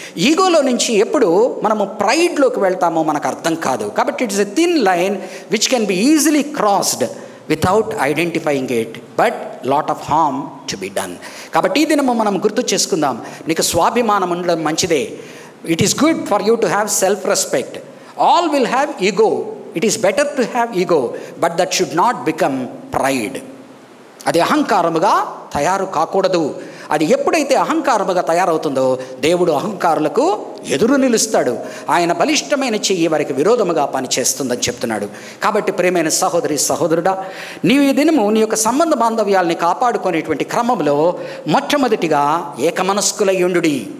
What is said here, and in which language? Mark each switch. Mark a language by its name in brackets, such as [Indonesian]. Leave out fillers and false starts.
[Telugu] ఈగోలో నుంచి ఎప్పుడు మనము ప్రైడ్లోకి వెళ్తామో మనకు అర్థం కాదు. కాబట్టి [English] It's a thin line which can be easily crossed without identifying it, but lot of harm to be done. [Telugu] కాబట్టి ఈ దినము మనం గుర్తు చేసుకుందాం, నీకు స్వాభిమానం ఉండడం మంచిదే. [English] It is good for you to have self respect. All will have ego. It is better to have ego, but that should not become pride. [Telugu] అది అహంకారముగా తయారు కాకూడదు. అది ఎప్పుడైతే అహంకారముగా తయారవుతుందో దేవుడు అహంకారులకు ఎదురు నిలుస్తాడు. ఆయన బలిష్టమైన చెయ్యి వారికి విరోధముగా పనిచేస్తుందని చెప్తున్నాడు. కాబట్టి ప్రియమైన సహోదరి సహోదరుడా, నీవు ఈ దినము నీ యొక్క సంబంధ బాంధవ్యాల్ని కాపాడుకునేటువంటి క్రమంలో మొట్టమొదటిగా ఏకమనస్కులై ఉండుడి.